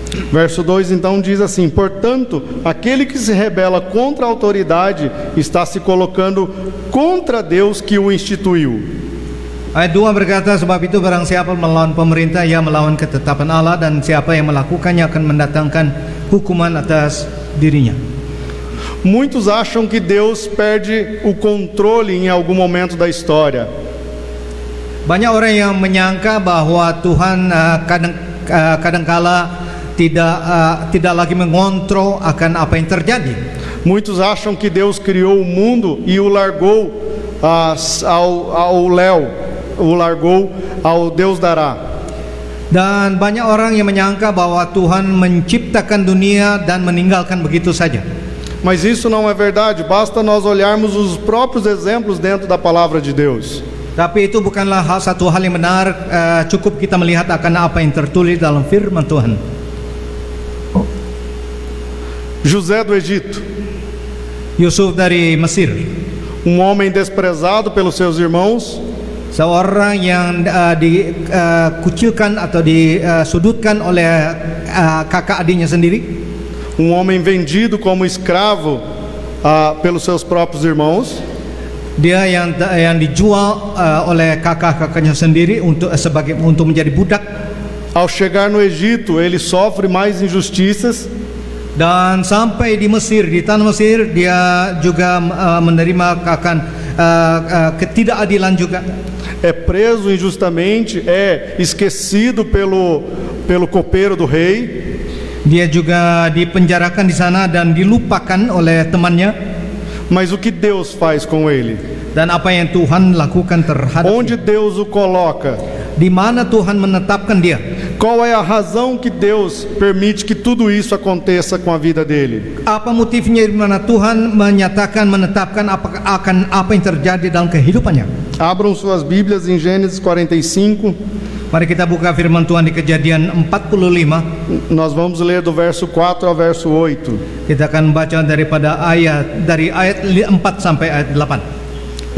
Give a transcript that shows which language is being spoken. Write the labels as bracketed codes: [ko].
[pt] Verso 2 então diz assim: portanto, aquele que se rebela contra a autoridade está se colocando contra Deus que o instituiu. [id] Ayat 2 berkata, sebab itu barang siapa melawan pemerintah, ia melawan ketetapan Allah, dan siapa yang melakukannya akan mendatangkan hukuman atas dirinya. [pt] Muitos acham que Deus perde o controle em algum momento da história. [id] Banyak orang yang menyangka bahwa Tuhan kadangkala tidak lagi mengontrol akan apa yang terjadi. [pt] Muitos acham que Deus criou o mundo e o largou ao léu, o largou ao Deus dará. [id] Dan banyak orang yang menyangka bahwa Tuhan menciptakan dunia dan meninggalkan begitu saja. [pt] Mas isso não é verdade, basta nós olharmos os próprios exemplos dentro da palavra de Deus. [id] Tapi itu bukanlah satu hal yang benar, cukup kita melihat akan apa yang tertulis dalam firman Tuhan. [pt] José do Egito, [id] Yusuf dari Mesir, [pt] homem desprezado pelos seus irmãos, [id] seorang yang dikucilkan atau disudutkan oleh kakak adiknya sendiri, [pt] homem vendido como escravo pelos seus próprios irmãos. [id] Dia yang dijual oleh kakak-kakaknya sendiri untuk menjadi budak. [pt] Ao chegar no Egito, ele sofre mais injustiças. [id] Dan sampai di Mesir, di tanah Mesir, dia juga menerima akan ketidakadilan juga. [pt] É preso injustamente, é esquecido pelo copeiro do rei. [id] Dia juga dipenjarakan di sana dan dilupakan oleh temannya. [pt] Mas o que Deus faz com ele? [id] Dan apa yang Tuhan lakukan terhadap [pt] Onde Deus o coloca? [id] Di mana Tuhan menetapkan dia? [pt] Qual é a razão que Deus permite que tudo isso aconteça com a vida dele? [id] Apa motifnya di mana Tuhan menetapkan apa yang terjadi dalam kehidupannya? [pt] Abram suas Bíblias em Gênesis 45. [id] Mari kita buka firman Tuhan di Kejadian 45. [pt] Nós vamos ler do verso 4 ao verso 8. [id] Kita akan baca dari ayat 4 sampai ayat 8.